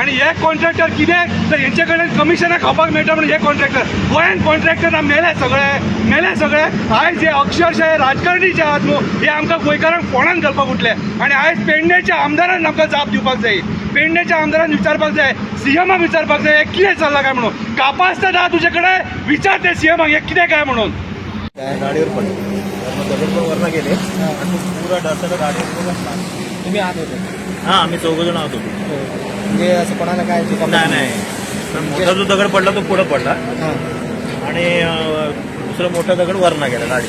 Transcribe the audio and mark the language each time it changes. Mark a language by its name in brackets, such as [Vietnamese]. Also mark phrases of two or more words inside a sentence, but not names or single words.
[Konkani] आणि हे कॉन्ट्रॅक्टर कितें तर हेंचे कडेन कमिशनां खावपाक मेळटा म्हणून हे कॉन्ट्रॅक्टर गोंयान कॉन्ट्रॅक्टरां मेले सगळे। आयज हे अक्षरशः राजकारणी जे आहात न्हू हे आमकां गोंयकारांक फोंडान घालपाक उठले आणि आयज पेडणेच्या आमदारान आमकां जाप दिवपाक जाय। पेडणेच्या आमदारान विचारपाक जाय, CMाक विचारपाक जाय हे कितें चल्लां काय म्हणून। कापास तर तुझे कडेन विचार ते CMाक हे कितें काय म्हणून। [Marathi] गाडीवर पडले दगड पण वरनं गेले आणि पुरा डरसला गाडीवर बसला। तुम्ही आत होते? हां आम्ही 4 जण आहोत। म्हणजे असं कोणाला काय नाही तर मोठा जो दगड पडला तो पुढं पडला आणि दुसरा मोठा दगड वरनं गेला गाडी।